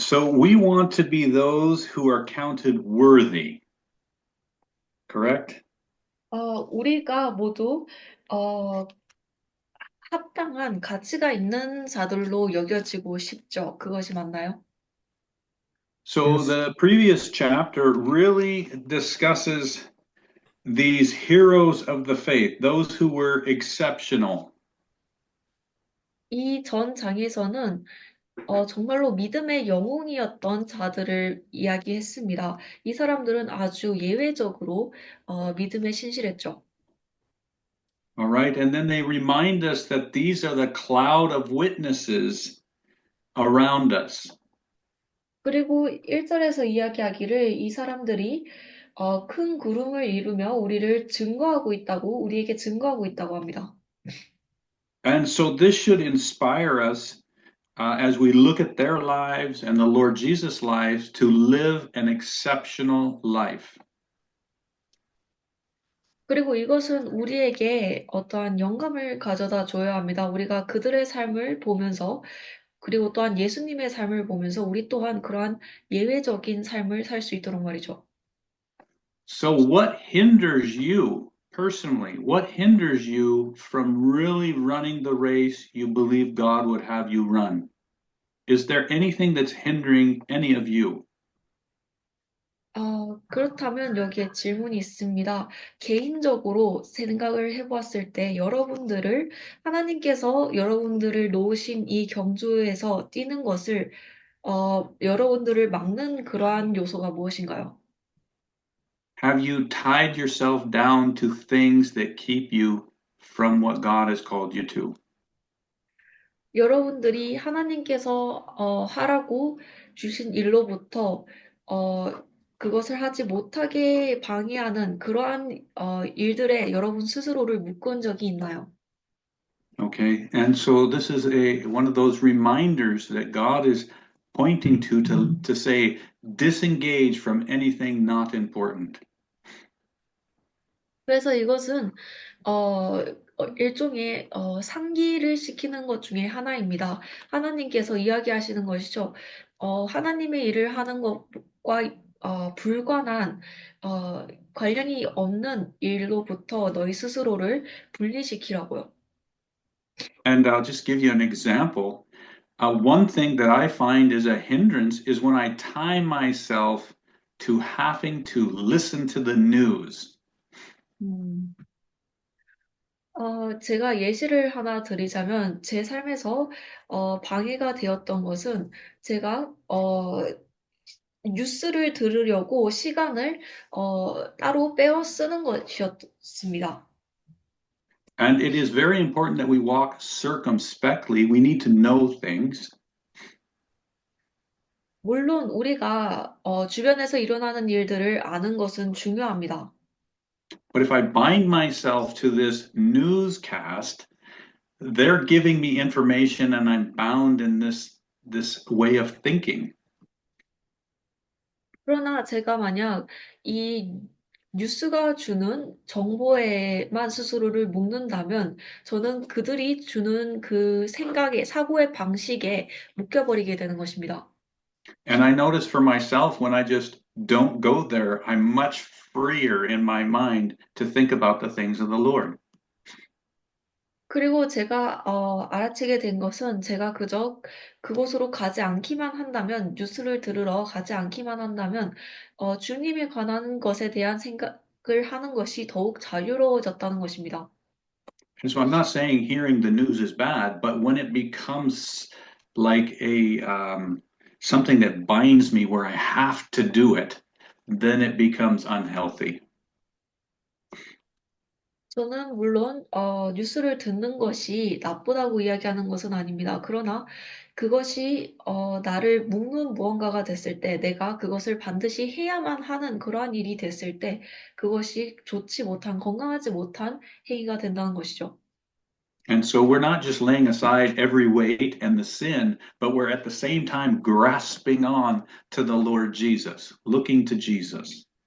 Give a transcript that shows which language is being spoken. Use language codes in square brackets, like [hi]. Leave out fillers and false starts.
[en] So we want to be those who are counted worthy, correct? [ko] 우리가 모두 어, 합당한 가치가 있는 자들로 여겨지고 싶죠. 그것이 맞나요? [en] So Yes. the previous chapter really discusses these heroes of the faith, those who were exceptional. [ko] 이 전 장에서는 정말로 믿음의 영웅이었던 자들을 이야기했습니다. 이 사람들은 아주 예외적으로 믿음에 신실했죠. [en] All right. And then they remind us that these are the cloud of witnesses around us. [ko] 그리고 1절에서 이야기하기를 이 사람들이 큰 구름을 이루며 우리를 증거하고 있다고, 우리에게 증거하고 있다고 합니다. [en] And so this should inspire us as we look at their lives and the Lord Jesus' lives to live an exceptional life. [ko] 그리고 이것은 우리에게 어떠한 영감을 가져다 줘야 합니다. 우리가 그들의 삶을 보면서, 그리고 또한 예수님의 삶을 보면서 우리 또한 그러한 예외적인 삶을 살 수 있도록 말이죠. [en] So what hinders you personally? What hinders you from really running the race you believe God would have you run? Is there anything that's hindering any of you? [ko] 그렇다면 여기에 질문이 있습니다. 개인적으로 생각을 해보았을 때 하나님께서 여러분들을 놓으신 이 경주에서 뛰는 것을, 여러분들을 막는 그러한 요소가 무엇인가요? [en] Have you tied yourself down to things that keep you from what God has called you to? [ko] 여러분들이 하나님께서 하라고 주신 일로부터 그것을 하지 못하게 방해하는 그러한 일들에 여러분 스스로를 묶은 적이 있나요? [en] Okay, and so this is one of those reminders that God is pointing to say disengage from anything not important. [ko] 그래서 이것은 일종의 상기를 시키는 것 중에 하나입니다. 하나님께서 이야기하시는 것이죠. 하나님의 일을 하는 것과 불관한 관련이 없는 일로부터 너희 스스로를 분리시키라고요. [en] And I'll just give you an example. One thing that I find is a hindrance is when I tie myself to having to listen to the news. 음. [ko] 제가 예시를 하나 드리자면 제 삶에서 방해가 되었던 것은 제가 뉴스를 들으려고 시간을 따로 빼어 쓰는 것이었습니다. [en] And it is very important that we walk circumspectly. We need to know things. [ko] 물론 우리가 주변에서 일어나는 일들을 아는 것은 중요합니다. [en] But if I bind myself to this newscast, they're giving me information and I'm bound in this way of thinking. [ko] 그러나 제가 만약 이 뉴스가 주는 정보에만 스스로를 묶는다면 저는 그들이 주는 그 사고의 방식에 묶여버리게 되는 것입니다. [en] And I notice for myself when I just don't go there, I'm much freer in my mind to think about the things of the Lord. [ko] 그리고 제가 알아채게 된 것은 제가 그저 그곳으로 가지 않기만 한다면, 뉴스를 들으러 가지 않기만 한다면 주님에 관한 것에 대한 생각을 하는 것이 더욱 자유로워졌다는 것입니다. [en] And so I'm not saying hearing the news is bad, but when it becomes like a something that binds me where I have to do it, then it becomes unhealthy. [ko] 저는 물론 뉴스를 듣는 것이 나쁘다고 이야기하는 것은 아닙니다. 그러나 그것이 나를 묶는 무언가가 됐을 때, 내가 그것을 반드시 해야만 하는 그러한 일이 됐을 때, 그것이 좋지 못한, 건강하지 못한 행위가 된다는 것이죠. [en] And so we're not just laying aside every weight and the sin, but we're at the same time grasping on to the Lord Jesus, looking to Jesus.